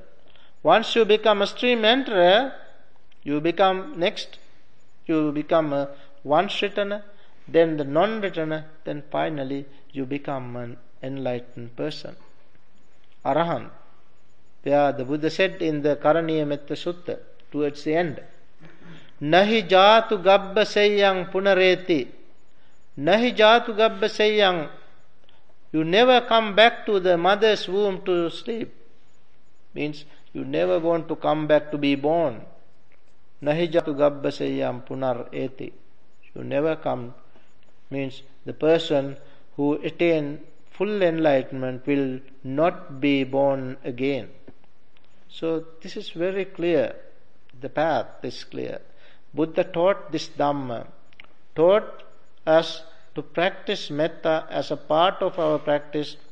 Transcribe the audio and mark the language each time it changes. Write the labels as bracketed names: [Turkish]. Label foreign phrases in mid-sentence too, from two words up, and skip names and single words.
[English] Once you become a stream enterer, you become a once-returner, then the non-returner, then finally you become an enlightened person. Arahant. Where the Buddha said in the Karaniya Metta Sutta, towards the end, [Pali] Nahi jatu gabba seyyang punareti. Nahi jatu gabba seyyang. [English] You never come back to the mother's womb to sleep. Means you never want to come back to be born. [Pali] Nahi jatu gabba seyyang punareti. [English] You never come. Means the person who attains full enlightenment will not be born again. So this is very clear. The path is clear. Buddha taught this Dhamma, taught us to practice metta as a part of our practice.